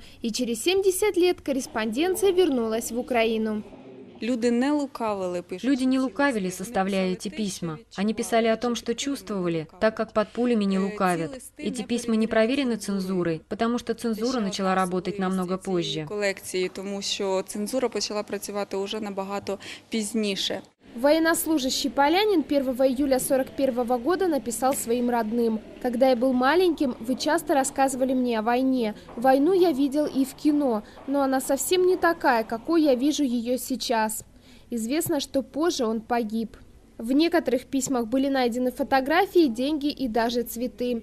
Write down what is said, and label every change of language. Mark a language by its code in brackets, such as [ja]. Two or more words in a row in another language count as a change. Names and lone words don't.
[ru] И через 70 лет корреспонденция вернулась в Украину. Люди не лукавили, составляя эти письма. Они писали о том, что чувствовали, так как под пулями не лукавят. Эти письма не проверены цензурой, потому что цензура начала работать намного позже. [uk] Тому що цензура почала працювати уже набагато пізніше. [ru] Военнослужащий полянин 1 июля 1941 года написал своим родным: «Когда я был маленьким, вы часто рассказывали мне о войне. Войну я видел и в кино, но она совсем не такая, какой я вижу ее сейчас». Известно, что позже он погиб. В некоторых письмах были найдены фотографии, деньги и даже цветы.